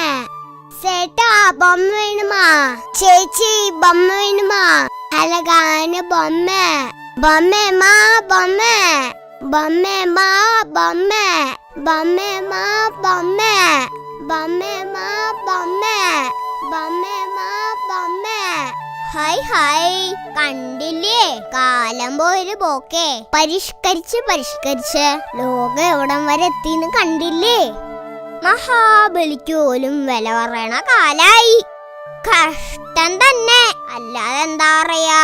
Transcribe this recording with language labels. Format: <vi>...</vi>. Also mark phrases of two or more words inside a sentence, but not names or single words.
<ta>சேட்டா பொம்மை வேணுமா? சேச்சி பொம்மை வேணுமா? அழகான பொம்மை. பொம்மை மா பொம்மை பொம்மை மா பொம்மை பொம்மை மா பொம்மை பொம்மை மா பொம்மை பொம்மை மா பொம்மை.</ta> <ml>ഹായ് ഹായ്, കണ്ടില്ലേ കാലം പോയൊരു പോക്കേ. പരിഷ്കരിച്ച് ലോകം എവിടം വരെ എത്തിന്ന് കണ്ടില്ലേ? മഹാബലിക്ക് പോലും വില പറയണ കാലായി. കഷ്ടം തന്നെ, അല്ലാതെ എന്താ പറയാ.</ml>